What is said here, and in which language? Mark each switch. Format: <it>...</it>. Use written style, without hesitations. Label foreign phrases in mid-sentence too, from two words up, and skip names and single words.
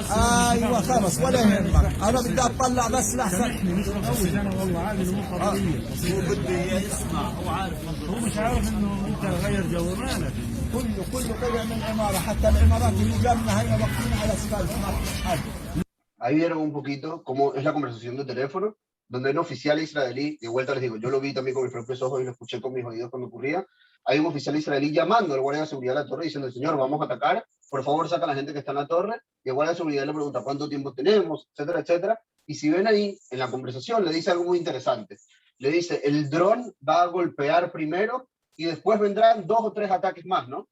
<ar>ايوه خلص ولا يهمك انا بدي اطلع بس لحسن انا والله عامل مو قضيه هو بده يسمع هو عارف هو مش عارف انه انت غير جو مالك كله طلع من العماره حتى العمارات اللي جنبنا هي واقفين على اسفلت ما في حد.</ar> <es>Ahí vieron un poquito cómo es la conversación de teléfono, donde un oficial israelí, de vuelta les digo, yo lo vi también con mis propios ojos y lo escuché con mis oídos cuando ocurría, hay un oficial israelí llamando al guardia de seguridad de la torre diciendo, señor, vamos a atacar, por favor saca a la gente que está en la torre, y el guardia de seguridad le pregunta cuánto tiempo tenemos, etcétera, etcétera, y si ven ahí, en la conversación, le dice algo muy interesante, le dice, el dron va a golpear primero, y después vendrán 2 o 3 ataques más, ¿no?</es>